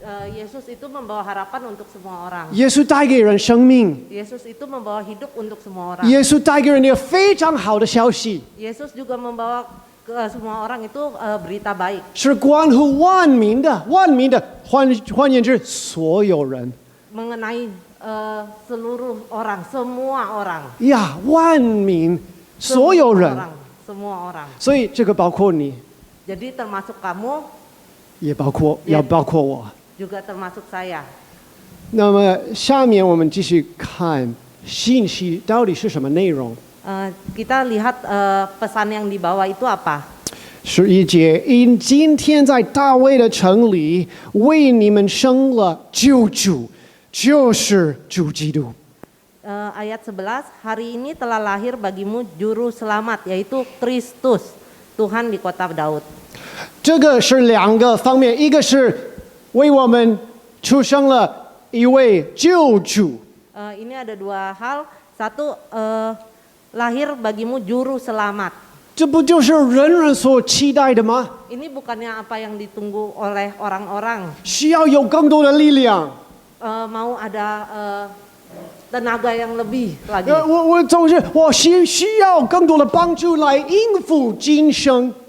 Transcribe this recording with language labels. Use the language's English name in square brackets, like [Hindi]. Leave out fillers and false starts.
[Indonesian] Yesus itu membawa harapan untuk semua orang. [Chinese] 耶稣带给人生命， [Indonesian] Yesus itu membawa hidup untuk semua orang. [Chinese] 耶稣带给人一个非常好的消息， [Indonesian] Yesus juga membawa ke semua orang itu berita baik. [Chinese] 是关乎万民的，万民的，换言之，所有人 [Indonesian] Mengenai seluruh orang, semua orang. [Chinese] 呀，万民，所有 [Indonesian] Semua [Chinese] 人， [Indonesian] orang, semua orang. [Chinese] 所以这个包括你， [Indonesian] Jadi termasuk kamu, [Chinese] 也包括我。 [Indonesian] juga termasuk saya. [Chinese] 那么下面我们继续看信息到底是什么内容。 [Indonesian] Kita lihat pesan yang dibawa itu apa. [Chinese] 11节，因今天在大卫的城里为你们生了救主，就是主基督。 [Indonesian] Ayat 11, hari ini telah lahir bagimu juru selamat, yaitu Kristus, Tuhan di kota Daud. [Chinese] 这个是两个方面，一个是为我们出生了一位救主， [Indonesian] Ini ada dua hal. Satu, lahir bagimu juru selamat. [Chinese] 这不就是人人所期待的吗？ [Indonesian] Ini bukannya apa yang ditunggu oleh orang-orang. [Chinese] 需要有更多的力量。 [Indonesian] Mau ada tenaga yang lebih lagi. [Chinese] 我总是需要更多的帮助来应付今生。